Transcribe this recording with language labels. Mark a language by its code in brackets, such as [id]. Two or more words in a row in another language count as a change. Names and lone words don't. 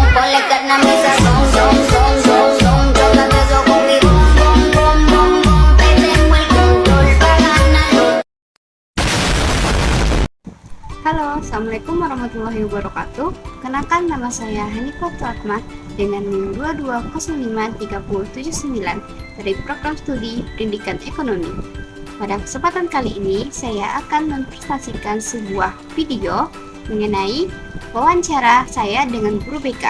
[es] ponle carne a mi sazón, son son son son, tócate eso con mi bom bom bom bom bom, te tengo el control para ganarlo. [ar] Halo, السلام عليكم ورحمة الله وبركاته. [id] Kenalkan, nama saya Hanifah Tuatmah dengan NIM 22053079 dari program studi Pendidikan Ekonomi. Pada kesempatan kali ini, saya akan mempresentasikan sebuah video mengenai wawancara saya dengan guru BK.